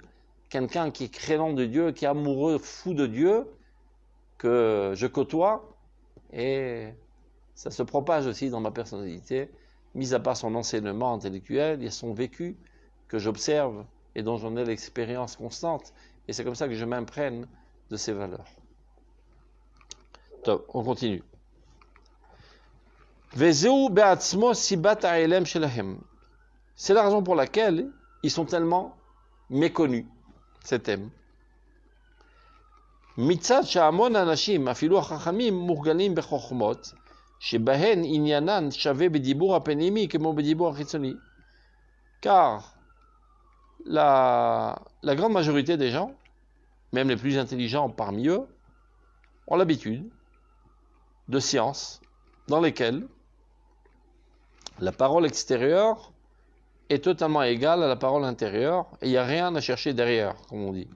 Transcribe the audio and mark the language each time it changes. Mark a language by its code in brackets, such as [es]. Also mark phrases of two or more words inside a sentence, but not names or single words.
[fr] Quelqu'un qui est créant de Dieu, qui est amoureux, fou de Dieu, que je côtoie, et ça se propage aussi dans ma personnalité, mis à part son enseignement intellectuel, il y a son vécu que j'observe et dont j'en ai l'expérience constante, et c'est comme ça que je m'imprègne de ces valeurs. Top, on continue. C'est la raison pour laquelle ils sont tellement méconnus, ces thèmes. [he] מצד שהמון אנשים, אפילו החכמים, מורגלים בחוכמות, שבהן עניינן שווה בדיבור הפנימי כמו בדיבור החיצוני. [fr] Car la grande majorité des gens, même les plus intelligents parmi eux, ont l'habitude de sciences dans lesquelles la parole extérieure est totalement égale à la parole intérieure et il n'y a rien à chercher derrière, comme on dit.